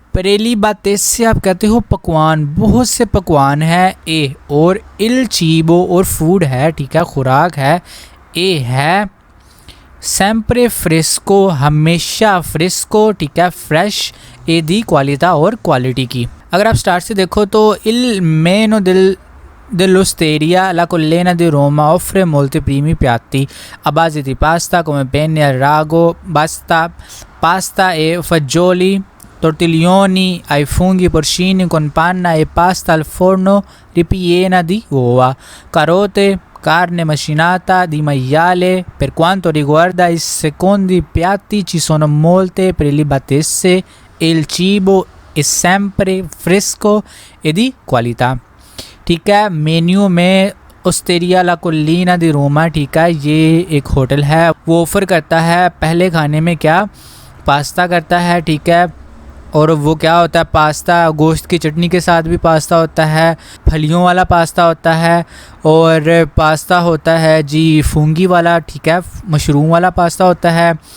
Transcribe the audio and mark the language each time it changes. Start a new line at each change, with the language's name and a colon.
Hindi: प्रेलिबातेस से आप कहते हो पकवान, बहुत से पकवान है ए। और
Italian: इल चीबो
Hindi: और फूड है, ठीक है, खुराक है ए है।
Italian: सेम्प्रे फ्रेस्को
Hindi: हमेशा, फ्रेस्को ठीक है फ्रेश,
Italian: ए दी क्वालिटा
Hindi: और क्वालिटी की। अगर आप स्टार्ट से देखो तो
Italian: इल मेनो dell'osteria la collina di Roma offre molti primi piatti a base di pasta come penne al rago, pasta e fagioli, tortiglioni ai funghi porcini con panna e pasta al forno ripiena di uova, carote, carne macinata di maiale. Per quanto riguarda i secondi piatti ci sono molte prelibatezze e il cibo è sempre fresco e di qualità।
Hindi: ठीक है, menu में ओस्टेरिया ला कोलिना दी रोमा, ठीक है, ये एक hotel है, वो offer करता है पहले खाने में क्या, पास्ता करता है, ठीक है। और वो क्या होता है, पास्ता गोश्त की चटनी के साथ भी पास्ता होता है, फलियों वाला पास्ता होता है, और पास्ता होता है जी फूंगी वाला, ठीक है, मशरूम वाला पास्ता होता है।